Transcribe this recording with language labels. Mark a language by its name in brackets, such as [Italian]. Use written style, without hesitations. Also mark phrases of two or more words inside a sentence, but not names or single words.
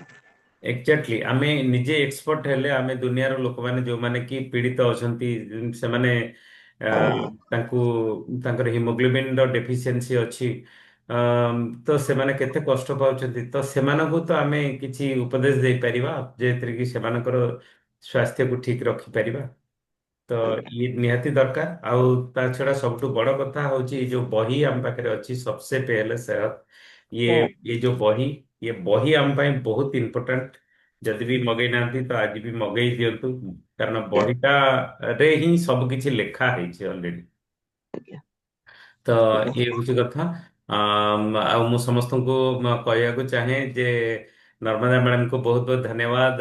[Odia] ଏକ୍ଜାକ୍ଟଲି, ଆମେ ନିଜେ ଏକ୍ସପର୍ଟ ହେଲେ ଆମେ ଦୁନିଆର ଲୋକମାନେ ଯୋଉମାନେ କି ପୀଡ଼ିତ ଅଛନ୍ତି, ସେମାନେ ଆ, ତାଙ୍କୁ ତାଙ୍କର ହିମୋଗ୍ଲୋବିନ ର ଡେଫିସିଏନ୍ସି ଅଛି, ତ ସେମାନେ କେତେ କଷ୍ଟ ପାଉଛନ୍ତି। ତ ସେମାନଙ୍କୁ ତ ଆମେ କିଛି ଉପଦେଶ ଦେଇପାରିବା, ଯେଉଁଥିରେ କି ସେମାନଙ୍କର ସ୍ୱାସ୍ଥ୍ୟକୁ ଠିକ ରଖିପାରିବା। ତ ଆଜ୍ଞା ଇଏ ନିହାତି ଦରକାର। ଆଉ ତା ଛଡା ସବୁଠୁ ବଡ କଥା ହଉଛି ଏଇ ଯୋଉ ବହି ଆମ ପାଖରେ ଅଛି, [Hindi] सबसे पहले सेहत, [Odia] ଇଏ [Hindi] ये जो [Odia] ବହି, ये ବହି ଆମ ପାଇଁ ବହୁତ ଇମ୍ପୋର୍ଟାଣ୍ଟ। ଯଦି ବି ମଗେଇ ନାହାନ୍ତି ତ ଆଜି ବି ମଗେଇ ଦିଅନ୍ତୁ, କାରଣ ବହିଟାରେ ହିଁ ସବୁ କିଛି ଲେଖା ହେଇଛି ଅଲରେଡି। ଆଜ୍ଞା ତ ଇଏ ହଉଛି କଥା। ଆଉ ମୁଁ ସମସ୍ତଙ୍କୁ କହିବାକୁ ଚାହେଁ ଯେ ନର୍ମଦା ମ୍ୟାଡାମକୁ ବହୁତ ବହୁତ ଧନ୍ୟବାଦ।